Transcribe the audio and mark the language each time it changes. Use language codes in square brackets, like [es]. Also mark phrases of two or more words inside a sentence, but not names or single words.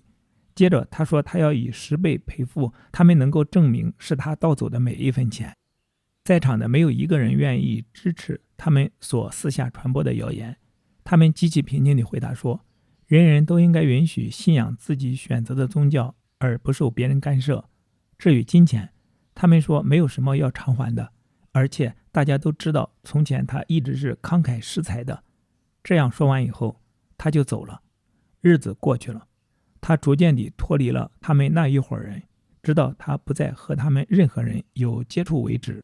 [zh] 接着他說他要以10倍賠付他們能夠證明是他盜走的每一分錢。在場的沒有一個人願意支持他們所私下傳播的謠言。他們極其平靜地回答說，人人都應該允許信仰自己選擇的宗教，而不受別人干涉。至於金錢，他們說沒有什麼要償還的，而且大家都知道從前他一直是慷慨施財的。這樣說完以後，他就走了。日子過去了，他逐漸地脫離了他們那一夥人，直到他不再和他們任何人有接觸為止。